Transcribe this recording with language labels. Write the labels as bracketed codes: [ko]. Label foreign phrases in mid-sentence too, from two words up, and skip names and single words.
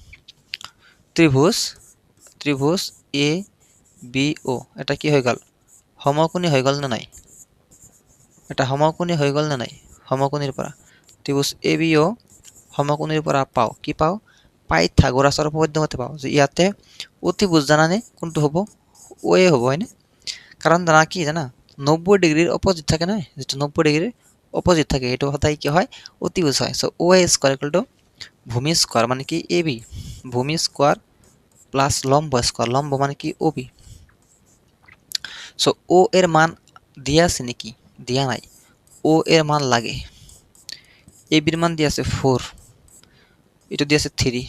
[as] ত্ৰিভুজ এ বি ও এটা কি হৈ গ'ল সমকোণী হৈ গ'ল না নাই এটা সমকোণী হৈ গ'ল না নাই সমকোণীৰ পৰা ত্ৰিভুজ এ বি ও সমকোণীৰ পৰা পাও কি পাও পাইথাগোৰাছৰ উপপাদ্য মতে পাও যে ইয়াতে অতিভুজ জানানে কোনটো হ'ব ও এ হ'ব হয়নে কাৰণ জানা কি জানা [bn] 90 ডিগ্রির অপোজিট থাকে না, যেটা 90 ডিগ্রির অপোজিট থাকে [as] এটা সদায় কি হয় অতিভুজ হয়। সো ও এ [en] square equal to [as] ভূমি স্কোয়ার মানে কি এ বি, ভূমি [en] square plus [as] লম্ব স্কোয়ার, লম্ব মানে কি ও বি। [bn] সো ও এর মান দিয়া আছে নাকি, দিয়া নাই, ও এর মান লাগে, এ বির মান দিয়ে আছে 4, এটা দিয়ে আছে 3।